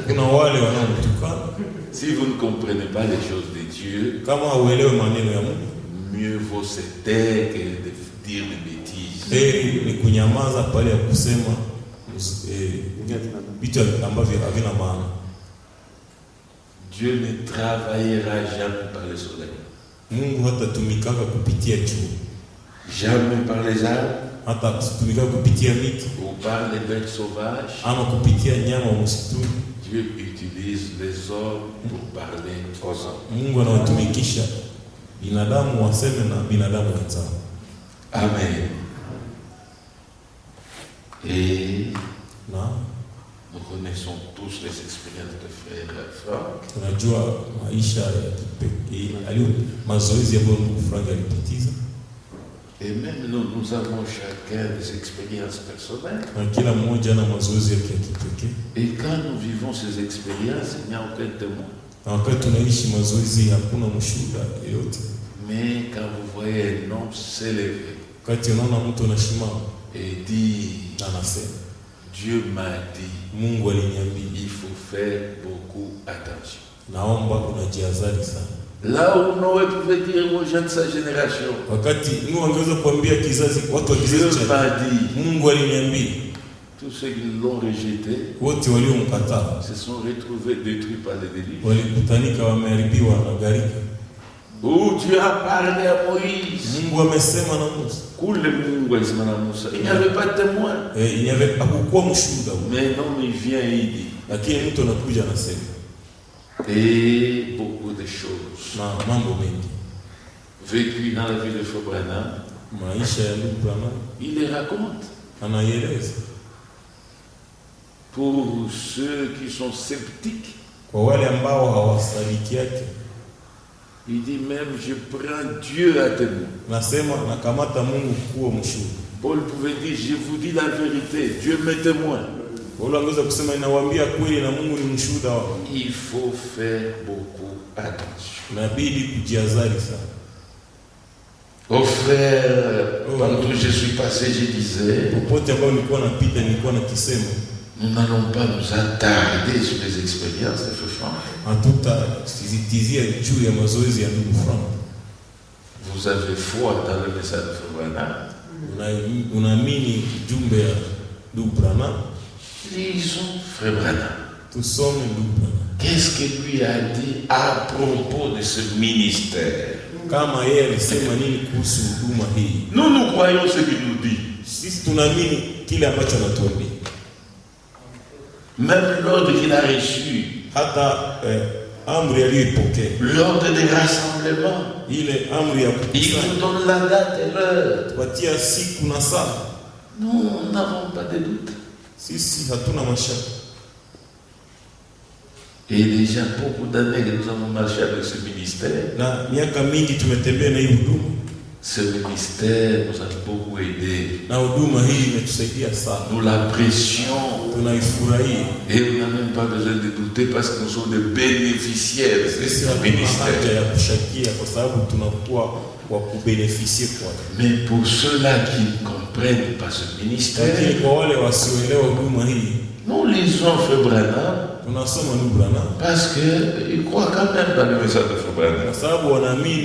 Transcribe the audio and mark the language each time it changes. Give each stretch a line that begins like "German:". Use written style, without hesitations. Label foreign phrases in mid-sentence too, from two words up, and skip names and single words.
French: Si vous ne comprenez pas les choses de Dieu, mieux vaut se taire que de dire des bêtises. Dieu ne travaillera jamais par le soleil. Jamais par les arbres.
Swahili: hata kutumika kupitia miti
French: ou par les bêtes sauvages,
Swahili: ama kupitia nyama wa msituni.
French: Dieu utilise les hommes pour parler aux hommes.
Swahili: Mungu anawatumikisha binadamu waseme na binadamu wenzao. Amen.
French: Et nous connaissons tous les expériences de frère Franck.
Swahili: Tunajua maisha ya kipekee mazoezi ambayo ndugu Frank alipitiza.
French: Et même nous avons chacun des expériences personnelles.
Swahili: Kila mmoja na mazoezi yake ya kipekee.
French: Et quand nous vivons ces expériences, il n'y a aucun témoin.
Swahili: Wakati tunaishi mazoezi hakuna mshuhuda yoyote.
French: Mais quand vous voyez un homme s'élever,
Swahili: wakati unaona mtu anasimama
French: et dit,
Swahili: anasema,
French: Dieu m'a dit,
Swahili: Mungu aliniambia,
French: il faut faire beaucoup attention.
Swahili: Naomba unajiazari sana.
French: Là où Noé pouvait dire aux gens de sa génération,
Swahili: wakati Nuhu angeweza kuambia kizazi, watu wa kizazi cha Mungu aliniambia,
French: tous ceux qui l'ont rejeté,
Swahili: wote waliomkataa
French: se sont retrouvés détruits par le déluge.
Swahili: Walikutanika wameharibiwa na gharika.
French: Où Dieu a parlé à Moïse.
Swahili: Mungu amesema na Musa. Kule Mungu alisema na Musa.
French: Il n'y avait pas de témoin. Il n'y avait
Swahili: hakukuwa mshuhuda.
French: Mais non, il vient et il dit.
Swahili: Lakini mtu anakuja anasema.
French: Et beaucoup de choses.
Swahili: Na mambo mengi.
French: Vécu dans la vie de Frère Branham.
Swahili: Maisha ya ndugu Branham.
French: Il les raconte.
Swahili: Anaeleza.
French: Pour ceux qui sont sceptiques.
Swahili: Kwa wale ambao hawasadiki yake.
French: Il dit même, je prends Dieu à témoin.
Swahili: Nasema nakamata Mungu kuwa mshuhuda.
French: Paul pouvait dire, je vous dis la vérité, Dieu m'est témoin.
Swahili: Paulo angeweza kusema inawaambia kweli na Mungu ni mshuhuda wao.
French: Il faut faire beaucoup attention.
Swahili: Inabidi kujiazari sana.
French: Au frère, partout je suis passé, je disais,
Swahili: popote ambao nilikuwa napita nilikuwa nakisema,
French: nous n'allons pas nous attarder sur les expériences de Frère Franck.
Swahili: Hatutasisitizia juu ya mazoezi ya ndugu Frank.
French: Vous avez foi dans le message de Frère Branham.
Swahili: Unaamini jumbe ya ndugu Branham?
French: Lisons Frère Branham.
Swahili: Tusome ndugu Branham.
French: Qu'est-ce que lui a dit à propos de ce ministère?
Swahili: Kama yeye alisema nini kuhusu huduma hii?
French: Nous croyons ce qu'il nous dit.
Swahili: Sisi tunaamini kile ambacho anatuambia.
French: Même l'ordre qu'il a reçu.
Swahili: Hata amri aliyoipokea.
French: L'ordre des rassemblements.
Swahili: Ile amri ya
French: il nous donne la date et l'heure.
Swahili: Tupatia siku na saa.
French: Nous n'avons pas de doute.
Swahili: Sisi hatuna mashaka.
French: Et déjà beaucoup d'années que nous avons marché avec ce ministère.
Swahili: Na miaka mingi tumetembea na hii huduma.
French: Ce ministère nous a beaucoup aidé.
Swahili: Na huduma hii imetusaidia sana.
French: Nous l'apprécions.
Swahili: Tunaifurahia.
French: Et on n'a même pas besoin de douter parce que nous sommes des bénéficiaires de ce ministère. Mais pour ceux-là qui ne comprennent pas ce ministère, nous lisons Frère Branham parce qu'ils croient quand même dans le message de Frère Branham.